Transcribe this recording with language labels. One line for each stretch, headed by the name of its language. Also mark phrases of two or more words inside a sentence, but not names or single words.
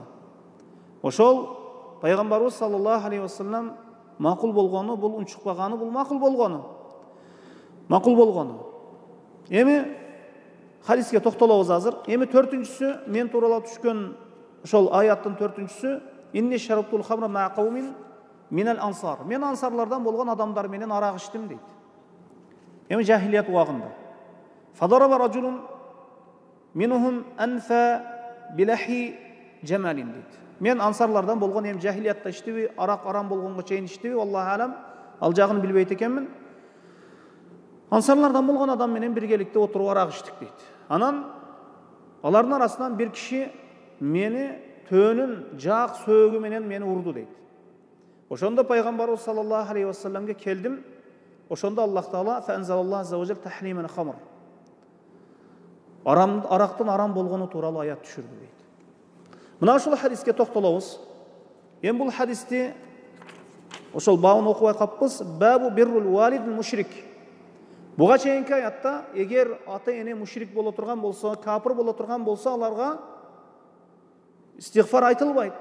Kyrgyz: Ошол пайгамбарыбыз
Arabic: صلى الله عليه وسلم
Kyrgyz: макул болгону, бул унчукпаганы, бул макул болгону. Эми хадиске токтолобуз азыр. Эми 4-сү мен тууралуу түшкөн ошол аяттын 4-сү:
Arabic: "إني شربت الخمر مع قوم من الأنصار."
Kyrgyz: Men ansarlardan болгон адамдар менен арак ичтим дейт. Эми жахилият убагында.
Arabic: "فضرب رجل منهم أنفي بلحي جمل" дейт.
Kyrgyz: Мен ансарлардан болгон эми жахилиятта ичтиби, арак арам болгонго чейин ичтиби,
Arabic: الله أعلم,
Kyrgyz: ал жагын билбейт экенмин. Ансарлардан болгон адам менен биргеликте отуруп арак ичтик дейт. Анан алардын арасынан бир киши мени төөнүн жак сөөгү менен мени урду дейт. Ошондо пайгамбарыбыз
Arabic: صلى الله عليه وسلم
Kyrgyz: келдим. Ошондо Аллах Таала
Arabic: فأنزل الله عز وجل تحريم الخمر.
Kyrgyz: Арактын арам болгону тууралуу аят түшүрдү дейт. Мына ушул хадиске токтолобуз. Эми бул хадисти ошол бабын окубай каппыз.
Arabic: باب بر الوالد المشرك.
Kyrgyz: Буга чейинки аятта эгер ата-эне мушрик боло турган болсо, капыр боло турган болсо, аларга истигфар айтылбайт.